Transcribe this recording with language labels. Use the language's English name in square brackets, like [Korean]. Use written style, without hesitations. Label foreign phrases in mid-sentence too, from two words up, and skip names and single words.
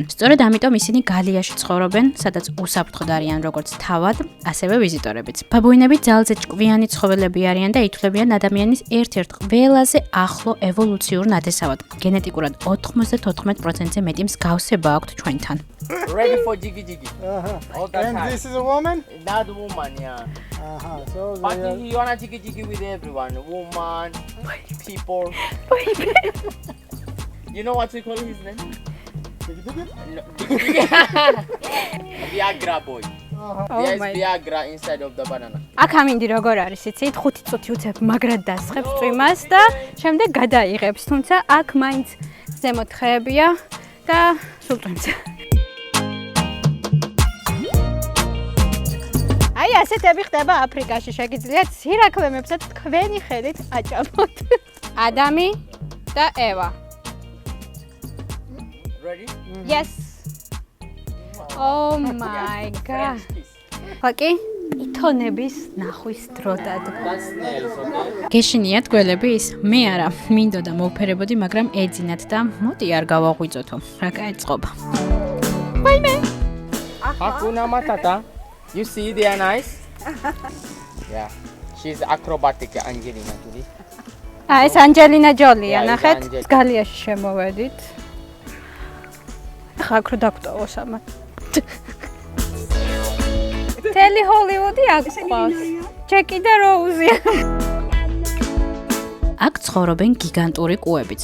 [Georgian] სწორედ ამიტომ ისინი გალიაში ცხოვრობენ, სადაც უსაფრთხოდ არიან როგორც თავად, ასევე ვიზიტორებიც. ბაბუინები ძალზე ჭკვიანი ცხოველები არიან და ითვლებიან ადამიანის ერთ-ერთ ყველაზე ახლო ევოლუციურ ნათესავად. გენეტიკურად 94%-ზე მეტი მსგავსება აქვთ ჩვენთან. [English] Ready for jiggy. All that And time. this is a woman? Not woman, yeah. So But they are... you wanna jiggy with everyone. Woman, people. You know what we call his name? No, Viagra boy. There's my- Viagra inside of the banana. [Georgian] აქ ამინდი როგორ არის, იცით? 5 წუთი უცებ მაგრად დასხებს წვიმას და შემდეგ გადაიღებს, თუმცა აქ მაინც ზემოთ ხეებია და სულ წვიმს. აი ასეთები ხდება აფრიკაში, შეგიძლიათ სირაქლემებსაც თქვენი ხელით აჭამოთ. ადამი და ევა. [English] Ready? Yes. Oh my god. [Georgian] ხაკი ითონების ნახვის დრო დადგა. [English] That's nails, okay? [Georgian] გეშინიათ გველები ის? მე არა, მინდოდა მოვფერებოდი, მაგრამ ეძინათ და მოდი არ გავაღვიძოთო. რა გაეწყობა. [Swahili] Hakuna matata. [English] You see they are nice? Yeah. She's acrobatic, Angelina Jolie. [Georgian] ეს ანჯელინა ჯოლია, [English] Yeah, [Georgian] ნახეთ, [English] Angelina. [Georgian] გალიაში შემოვედით. ხა აქ რო დაგტოვოს ამათ. თელი ჰოლივუდი აქ ყავს. ჯეკი და როუზი. აქ ცხოვრობენ გიგანტური კუებიც.